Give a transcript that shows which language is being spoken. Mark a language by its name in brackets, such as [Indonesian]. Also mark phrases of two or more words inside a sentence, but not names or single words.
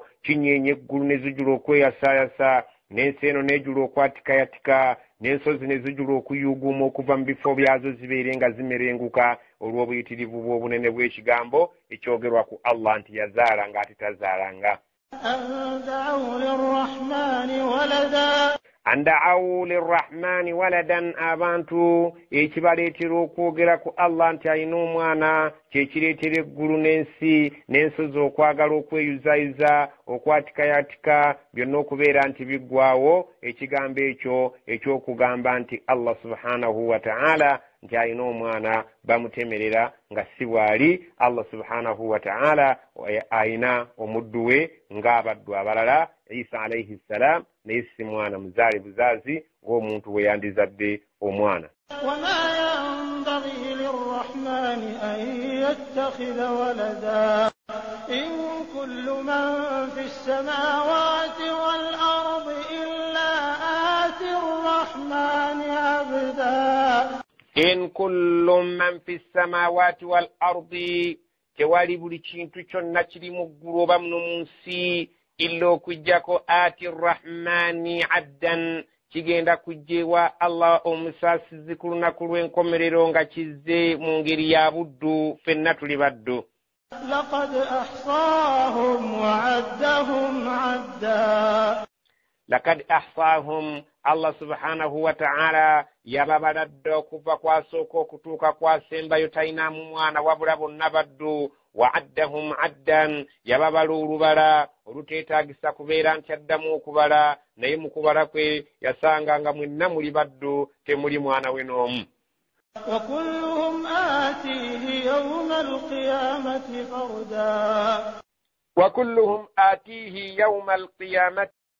[Ganda] Kinyeenye eggulu ne zijula okweyasaayasa, n'ensi eno n'ejula okwatikayatika, n'ensozi ne zijula okuyuuguuma okuva mu bifo byazo zibeere nga zimerenguka olw'obuyitirivu bw'obunene bw'ekigambo ekyogerwa ku Allah nti yazaala ng'ate tazaalanga. [Arabic] أن دعوا للرحمن ولدا أن دعوا للرحمن ولدا, [Ganda] abantu ekibaleetera okwogera ku Allah nti alina omwana kyekireetera eggulu n'ensi n'ensozi okwagala okweyuzaayuza okwatikayatika byonna okubeera nti biggwawo ekigambo ekyo eky'okugamba nti [Arabic] الله سبحانه وتعالى [Ganda] nti alina omwana bamutemerera nga si bw'ali. [Arabic] الله سبحانه وتعالى [Ganda] alina omuddu we ng'abaddu abalala [Arabic] عيسى عليه السلام, [Ganda] naye si mwana muzaale buzaazi ng'omuntu we yandizadde omwana. [Arabic] وما ينبغي للرحمن أن يتخذ ولدا إن كل من في السماوات والأرض إلا آتي الرحمن عبدا. إن كل من في السماوات والأرض, [Ganda] tewali buli kintu kyonna kiri mu ggulu oba muno mu nsi illa okujjako [Arabic] آتي الرحمن عبدا, [Ganda] kigenda kujjewa Allah omusaasizi ku lunaku lw'enkomerero nga kizze mu ngeri ya buddu, ffenna tuli baddu. [Arabic] لقد أحصاهم وعدهم عدا. لقد أحصاهم, الله سبحانه وتعالى [Ganda] yababaladde okuva kwasooka okutuuka kwasembayo talinamu mwana wabula bonna baddu. [Arabic] وعدهم عدا, [Ganda] yababala olubala oluteetaagisa kubeera nti addamu okubala, naye mu kubala kwe yasanga nga mwenna muli baddu, temuli mwana we n'omu. [Arabic] وكلهم آتيه يوم القيامة فردا وكلهم آتيه يوم القيامة